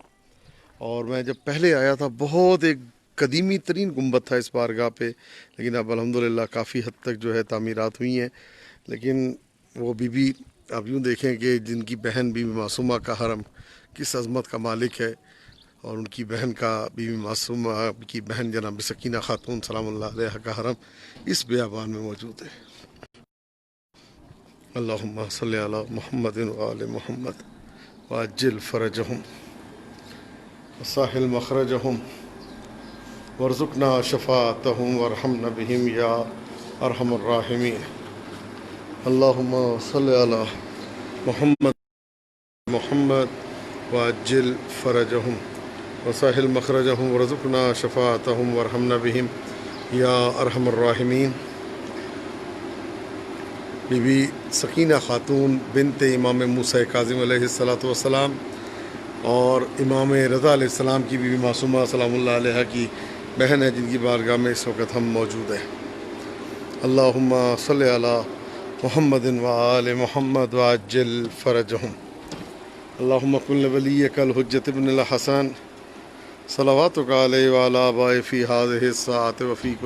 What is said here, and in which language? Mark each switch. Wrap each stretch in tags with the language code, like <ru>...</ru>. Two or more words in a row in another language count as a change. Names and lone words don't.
<ur>اور میں جب پہلے آیا تھا، بہت ایک قدیمی ترین گنبد تھا اس بارگاہ پے، لیکن اب الحمدللہ کافی حد تک جو ہے تعمیرات ہوئی ہیں. لیکن وہ بی بی، آپ یوں دیکھیں کہ جن کی بہن بی بی معصومہ کا حرم کس عظمت کا مالک ہے، اور ان کی بہن کا، بی بی معصومہ کی بہن جناب سکینہ خاتون</ur> <ar>سلام الله عليها</ar> <ur>کا حرم اس بیابان میں موجود ہے.</ur> <ar>اللهم صل على محمد وآل محمد وعجل فرجهم وسهل مخرجهم وارزقنا شفاعتهم وارحمنا بهم يا أرحم الراحمين. اللهم صل على محمد وعجل فرجهم وسهل مخرجهم وارزقنا شفاعتهم وارحمنا بهم يا أرحم الراحمين.</ar> <ur>بی بی سکینہ خاتون بنت امام موسی کاظم</ur> <ar>عليه الصلاة والسلام</ar> <ur>اور امام رضا علیہ السلام کی بی بی معصومہ</ur> <ar>سلام الله عليها</ar> <ur>کی بہن ہے، جن کی بارگاہ میں اس وقت ہم موجود ہیں.</ur> <ar>اللهم صل على محمد وآل محمد وعجل فرجهم. اللهم كن لوليك الحجة ابن الحسن صلواتك عليه وعلى آبائه في هذه الساعة وفي</ar>